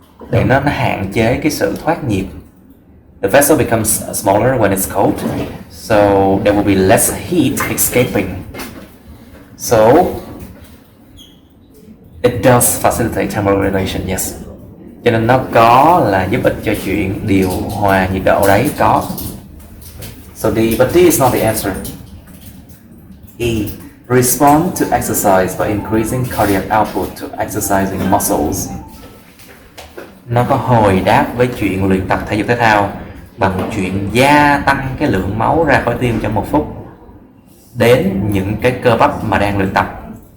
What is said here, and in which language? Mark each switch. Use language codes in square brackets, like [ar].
[vi] Để nó hạn chế cái sự thoát nhiệt. [en] The vessel becomes smaller when it's cold, so there will be less heat escaping. So it does facilitate thermoregulation, yes. [vi] Cho nên nó có là giúp ích cho chuyện điều hòa nhiệt độ đấy, có. [en] So but D is not the answer. E. Respond to exercise by increasing cardiac output to exercising muscles. [vi] Nó có hồi đáp với chuyện luyện tập thể dục thể thao bằng chuyện gia tăng cái lượng máu ra khỏi tim trong 1 phút đến những cái cơ bắp mà đang luyện tập.